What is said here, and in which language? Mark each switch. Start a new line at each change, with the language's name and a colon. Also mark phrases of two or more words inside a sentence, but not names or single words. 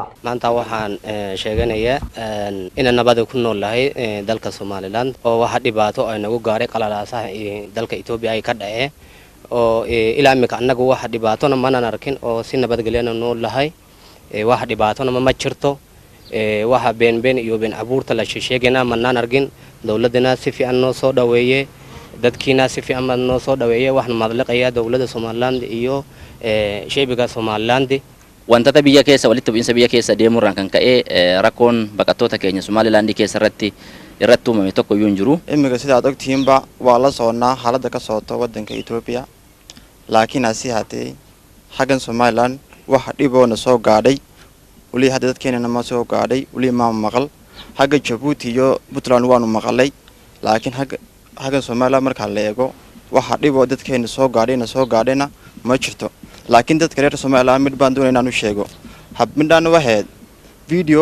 Somali: maanta waxaan sheeganayaa in nabad ku noolahay dalka Soomaaliland oo wax dhibaato ay nagu gaaray qalalaasaha dalka Ethiopia ay ka dhacay oo ilaa imika anagu wax dhibaatona ma arkin oo si nabadgelyo noolahay wax dhibaatona ma jirto waxa been iyo been abuurta la sheegayna ma arkin dawladana si fiican noo soo dhaweeyay dadkiina si fiican noo soo dhaweeyay wax madlaqaya dawladda Soomaaliland iyo shaybiga Soomaaliland
Oromo: wanta tabiya keessa walitti bu'insa biya keessa deemuuraan kan ka'e rakoon baqattoota keenya Soomaaliland keessa irratti uumame tokko yoo jiru
Somali: imika sida aad ogtiinba waa la soconaa xaaladda ka socota wadanka Ethiopia laakiin asi hatee xagan Soomaaliland waxa dhiboona soo gaadhay wali hadda dadkeena ma soo gaadhay wali ma maqal xaga Djibouti iyo Puntland waanu maqalay laakiin xagan Soomaaliland marka la eego waxa dhibo dadkeena soo gaadhayna ma jirto laakiin dadka reer Soomaaliland mid baan doonaynaa inaan u sheego hab midaan waxeed video